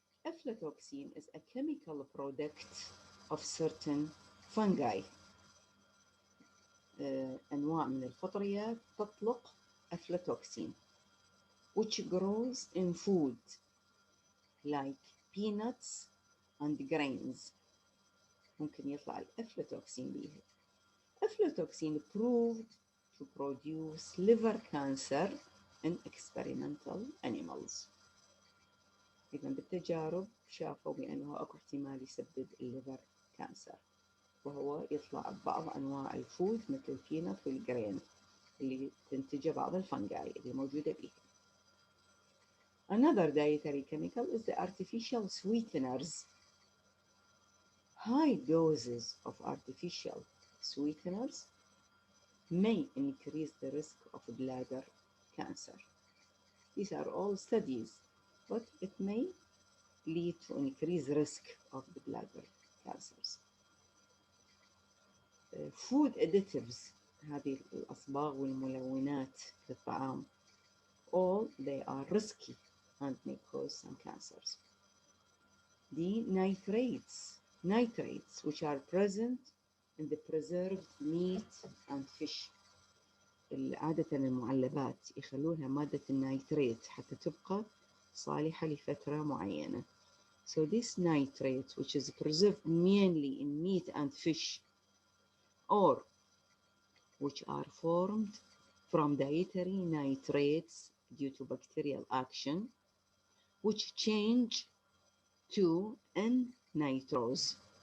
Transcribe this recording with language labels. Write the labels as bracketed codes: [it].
[en] Aflatoxin is a chemical product of certain fungi. [ar] أنواع من الفطريات تطلق [en] aflatoxin, which grows in food like peanuts and grains. [ar] ممكن يطلع الافلاتوكسين بيها. [en] Aflatoxin proved to produce liver cancer in experimental animals. [ar] إذا بالتجارب شافوا بأنه أكو احتمال يسبب الليفر كانسر، وهو يطلع ببعض أنواع الفود مثل البينات والجرين اللي تنتج بعض الفنجاي اللي موجودة بيها. [en] Another dietary chemical is the artificial sweeteners. High doses of artificial sweeteners may increase the risk of bladder cancer. These are all studies, but it may lead to increased risk of the bladder cancers. food additives، [ar] هذه الأصباغ والملونات في الطعام. [en] All they are risky and may cause some cancers. The nitrates which are present in the preserved meat and fish. [ar] عادة المعلبات يخلونها مادة النيتريت حتى تبقى صالحة لفترة معينة. [en] So this nitrate, which is preserved mainly in meat and fish, or which are formed from dietary nitrates due to bacterial action, which change to N-nitrose.